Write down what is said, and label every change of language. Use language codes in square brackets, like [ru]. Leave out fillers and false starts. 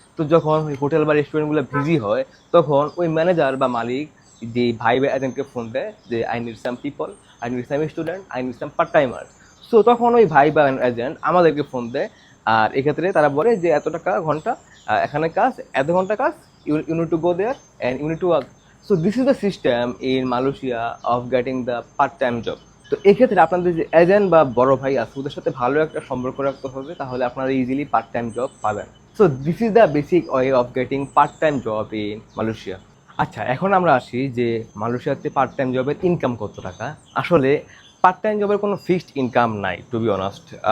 [bn] তো যখন ওই হোটেল বা রেস্টুরেন্টগুলো বিজি হয়, তখন ওই ম্যানেজার বা মালিক যে ভাই বা এজেন্টকে ফোন দেয় যে [en] I need some people, I need some student, I need some part timer. [bn] So তখন ওই ভাই বা এজেন্ট আমাদেরকে ফোন দেয়, আর এক্ষেত্রে তারা বলে যে এত টাকা ঘন্টা এখানে কাজ, এত ঘন্টা কাজ, [en] you need to go there and you need to work. So this is the system in Malaysia of getting the part-time job. [bn] তো এক্ষেত্রে আপনাদের যে এজেন্ট বা বড় ভাই আছে ওদের সাথে ভালো একটা সম্পর্ক রাখতে হবে, তাহলে আপনারা ইজিলি পার্ট টাইম জব পাবেন। [en] So this is the basic way of getting part time job in Malaysia. [bn] আচ্ছা, এখন আমরা আসি যে মালয়েশিয়াতে পার্ট টাইম জবের ইনকাম কত টাকা। আসলে পার্ট টাইম জবের কোনো ফিক্সড ইনকাম নাই, [en] To be honest.